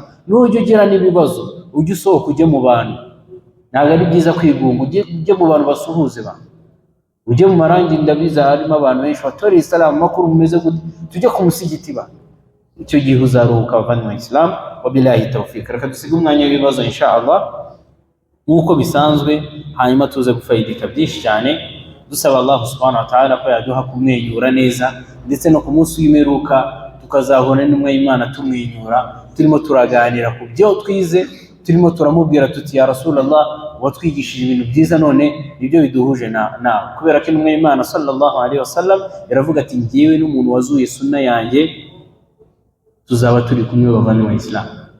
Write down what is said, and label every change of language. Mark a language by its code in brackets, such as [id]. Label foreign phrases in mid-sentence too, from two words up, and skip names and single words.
[rw] N'ujya ugira n'ibibazo ujye usohoka ujye mu bantu, ntabwo ari byiza kwigunga, ujye mu bantu basuhuze ba, ujye mu marangi ndabiza harimo abantu benshi batorera isalamu makuru mumeze gute, tujye ku musigiti ba, icyo gihe uzaruhuka abavandimwe Islam. [ar] وبالله التوفيق. [rw] Reka dusige umwanya w'ibibazo inshallah nk'uko bisanzwe, hanyuma tuze gufayidika byinshi cyane, dusaba Allah [ar] سبحانه وتعالى [rw] ko yaduha kumwenyura neza, ndetse no ku munsi w'imperuka tukazahona n'umwe Imana tumwenyura, turimo turaganira ku byo twize, turimo turamubwira tuti [ar] يا رسول الله [rw] watwigishije ibintu byiza, none nibyo biduhuje na kubera ko n'umwe Imana [ar] صلى الله عليه وسلم [rw] yaravuga ati ngiyewe n'umuntu wazuye sunna yanjye tuzaba turi kumwe bavandimwe Islam.